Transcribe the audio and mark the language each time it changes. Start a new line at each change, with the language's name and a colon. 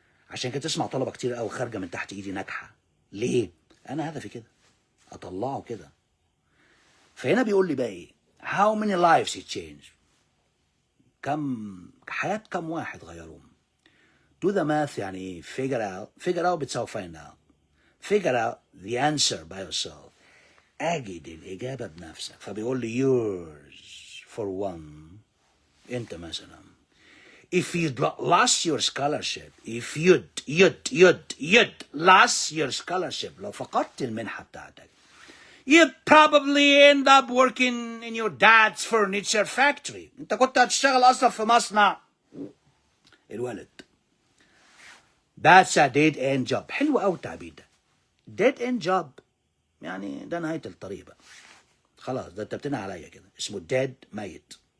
Arabic: عشان كده تسمع طلبة كتير قوي خارجة من تحت إيدي ناجحة. ليه؟ أنا هدفي كده. أطلعه كده. فهنا بيقول لي بقى إيه؟
English: How many lives he changed؟
Arabic: حياة كم واحد غيروهم؟
English: Do the math
Arabic: يعني إيه؟
English: figure out
Arabic: بتساوي
English: find out. Figure out the answer by yourself.
Arabic: أجد الإجابة بنفسك. فبيقول لي
English: yours for one.
Arabic: أنت مثلا.
English: If you'd lost your scholarship, if you'd lost your scholarship,
Arabic: لو فقدت المنحة بتاعتك,
English: you'd probably end up working in your dad's furniture factory.
Arabic: أنت كنت هتشتغل أصلا في مصنع الولد.
English: That's a dead end job.
Arabic: حلو أوي التعبير ده.
English: dead end job
Arabic: يعني ده نهاية الطريق بقى. خلاص ده أنت بتنهي عليا كده. اسمه dead ميت.